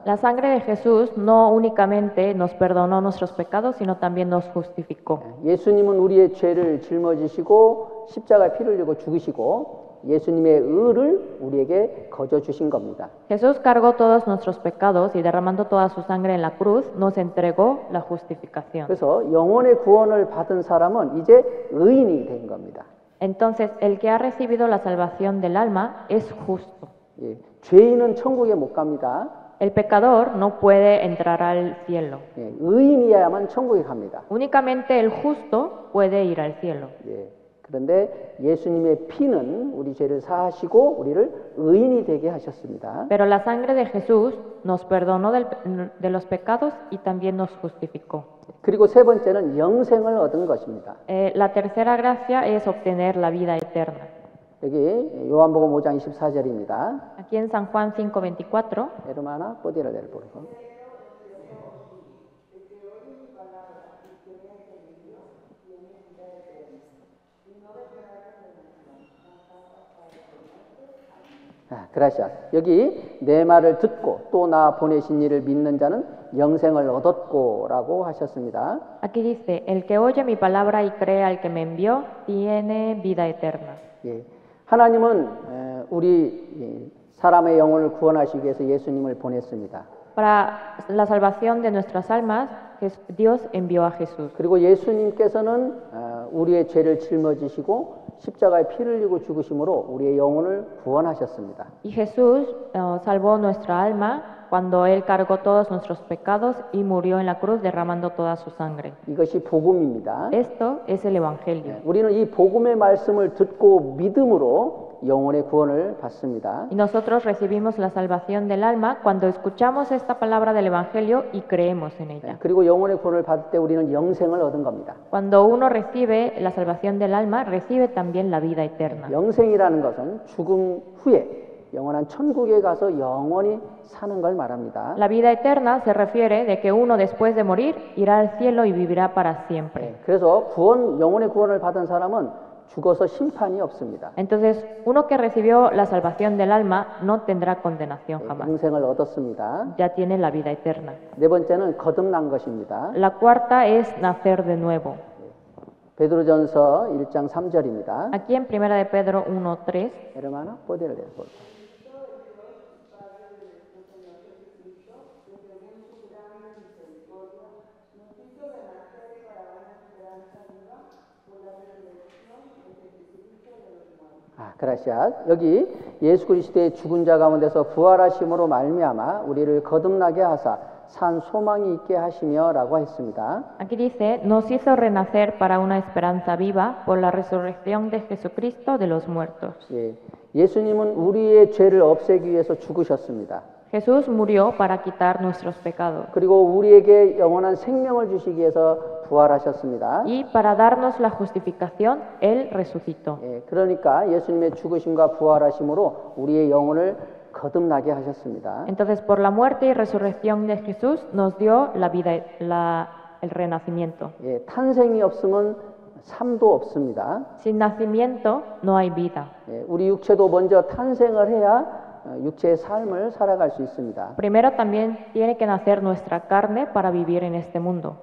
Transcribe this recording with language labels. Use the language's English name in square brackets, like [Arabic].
[Spanish] La sangre de Jesús no únicamente nos perdonó nuestros pecados, sino también nos justificó. [Korean] 예수님은 우리의 죄를 짊어지시고 십자가에 피를 흘리고 죽으시고 예수님의 의를 우리에게 거저 주신 겁니다. [Spanish] Jesús cargó todos nuestros pecados y derramando toda su sangre en la cruz, nos entregó la justificación. [Korean] 그래서 영혼의 구원을 받은 사람은 이제 의인이 된 겁니다. [Spanish] Entonces, el que ha recibido la salvación del alma es justo. [Korean] 예, 죄인은 천국에 못 갑니다. [Spanish] El pecador no puede entrar al cielo. [Korean] 예, 의인이야만 천국에 갑니다. [Spanish] Únicamente el justo puede ir al cielo. [Korean] 예, 그런데 예수님의 피는 우리 죄를 사하시고 우리를 의인이 되게 하셨습니다. [Spanish] Pero la sangre de Jesús nos perdonó de los pecados y también nos justificó. [Korean] 그리고 세 번째는 영생을 얻은 것입니다. [Spanish] La tercera gracia es obtener la vida eterna. [Korean] 여기 요한복음 5장 24절입니다. [Spanish] Aquí en San Juan 5:24, Hermana, ¿podría leer, por favor? gracias. [Korean] 여기 내 말을 듣고 또 나 보내신 이를 믿는 자는 영생을 얻었고라고 하셨습니다. [Spanish] aquí dice, el que oye mi palabra y cree al que me envió, tiene vida eterna. [Korean] 예, 하나님은 우리 사람의 영혼을 구원하시기 위해서 예수님을 보냈습니다. [Spanish] Para la salvación de nuestras almas, Dios envió a Jesús. [Korean] 그리고 예수님께서는 우리의 죄를 짊어지시고 십자가에 피를 흘리고 죽으심으로 우리의 영혼을 구원하셨습니다. [Spanish] Y Jesús salvó nuestra alma cuando Él cargó todos nuestros pecados y murió en la cruz derramando toda su sangre. [Korean] 이것이 복음입니다. [Spanish] Esto es el Evangelio. [Korean] 우리는 이 복음의 말씀을 듣고 믿음으로 영혼의 구원을 받습니다. [Spanish] Y nosotros recibimos la salvación del alma cuando escuchamos esta palabra del Evangelio y creemos en ella. [Korean] 그리고 영혼의 구원을 받을 때 우리는 영생을 얻은 겁니다. [Spanish] Cuando uno recibe la salvación del alma, recibe también la vida eterna. [Korean] 영생이라는 것은 죽음 후에 영원한 천국에 가서 영원히 사는 걸 말합니다. [Spanish] La vida eterna se refiere de que uno después de morir irá al cielo y vivirá para siempre. [Korean] 그래서 영혼의 구원을 받은 사람은 죽어서 심판이 없습니다. [Spanish] Entonces, uno que recibió la salvación del alma no tendrá condenación jamás. [Korean] 영생을 얻었습니다. [Spanish] Ya tiene la vida eterna. [Korean] 네 번째는 거듭난 것입니다. [Spanish] La cuarta es nacer de nuevo. [Korean] 베드로전서 1장 3절입니다. [Spanish] Aquí en 1 de Pedro 1:3, Hermana, ¿puede leer, por favor? gracias. [Korean] 여기 예수 그리스도의 죽은 자 가운데서 부활하심으로 말미암아 우리를 거듭나게 하사 산 소망이 있게 하시며라고 했습니다. [Spanish] aquí dice, nos hizo renacer para una esperanza viva por la resurrección de Jesucristo de los muertos. [Korean] 예, 예수님은 우리의 죄를 없애기 위해서 죽으셨습니다. [Spanish] Jesús murió para quitar nuestros pecados. [Korean] 그리고 우리에게 영원한 생명을 주시기 위해서 부활하셨습니다. [Spanish] Y para darnos la justificación, Él resucitó. [Korean] 예, 그러니까 예수님의 죽으심과 부활하심으로 우리의 영혼을 거듭나게 하셨습니다. [Spanish] Entonces, por la muerte y resurrección de Jesús, nos dio la vida, el renacimiento. [Korean] 예, 탄생이 없으면 삶도 없습니다. [Spanish] Sin nacimiento no hay vida. [Korean] 예, 우리 육체도 먼저 탄생을 해야 육체의 삶을 살아갈 수 있습니다. [Spanish] Primero también tiene que nacer nuestra carne para vivir en este mundo.